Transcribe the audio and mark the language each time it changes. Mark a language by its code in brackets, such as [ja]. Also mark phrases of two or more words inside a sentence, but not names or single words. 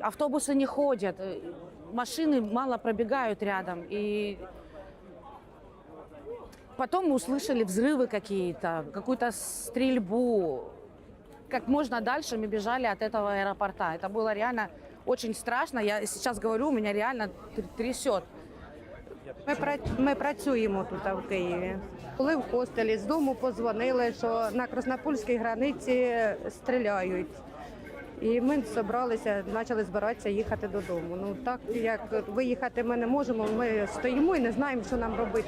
[ru] Автобусы не ходят, машины мало пробегают рядом. И потом мы услышали взрывы какие-то, какую-то стрельбу. Как можно дальше мы бежали от этого аэропорта. Это было реально очень страшно. Я сейчас говорю, меня реально трясет. [uk] Ми працюємо тут в Києві. Коли в хостелі, з дому подзвонили, що на Краснопольській границі стріляють. І ми зібралися, почали збиратися їхати додому. Ну так, як виїхати ми не можемо, ми стоїмо і не знаємо, що нам робити.